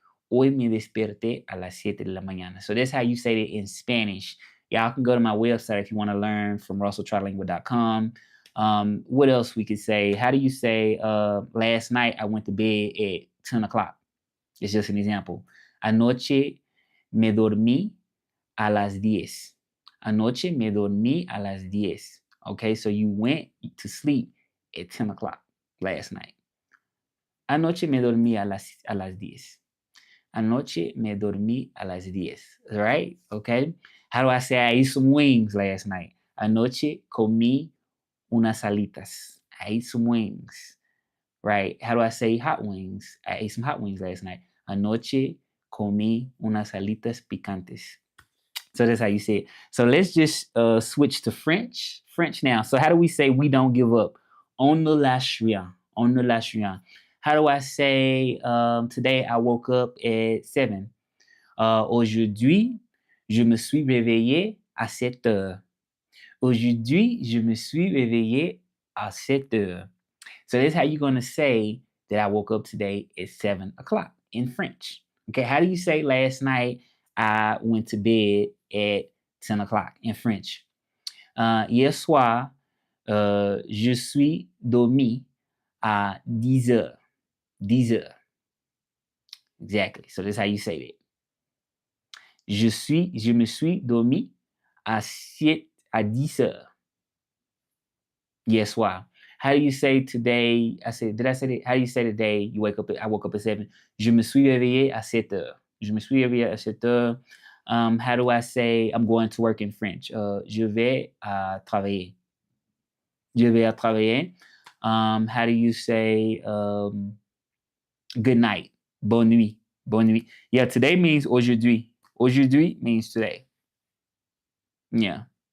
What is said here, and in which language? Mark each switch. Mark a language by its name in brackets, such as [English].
[Spanish] Hoy me desperté a las 7 de la mañana. [English] So that's how you say it in Spanish. Y'all can go to my website if you want to learn from russelltrilingual.com. What else we could say? How do you say last night I went to bed at 10 o'clock? It's just an example. [Spanish] Anoche me dormí a las 10. Anoche me dormí a las 10. [English] Okay, so you went to sleep at 10 o'clock last night. [Spanish] Anoche me dormí a las 10. Anoche me dormí a las 10. [English] Right? Okay. How do I say I ate some wings last night? [Spanish] Anoche comí unas alitas. [English] I ate some wings. Right? How do I say hot wings? I ate some hot wings last night. [Spanish] Anoche comí unas alitas picantes. [English] So that's how you say it. So let's just switch to French. French now. So how do we say we don't give up? [French] On ne lâche rien. [English] On ne lâche rien. How do I say today I woke up at 7? [French] Aujourd'hui, je me suis réveillé à 7 heures. Aujourd'hui, je me suis réveillé à 7 heures. [English] So that's how you're going to say that I woke up today at 7 o'clock in French. Okay, how do you say last night I went to bed at 10 o'clock in French? [French] Hier soir, je suis dormi à 10 heures. 10 heures. [English] Exactly. So that's how you say it. [French] Je me suis dormi à 10 heures. Hier soir. [English] How do you say today? Did I say it? How do you say today? You wake up. I woke up at 7. [French] Je me suis réveillé à 7 heures. Je me suis réveillé à 7 heures. [English] How do I say I'm going to work in French? [French] Je vais travailler. Je vais travailler. [English] How do you say good night? [French] Bonne nuit. Bonne nuit. [English] Yeah, today means aujourd'hui. Aujourd'hui means today. Yeah.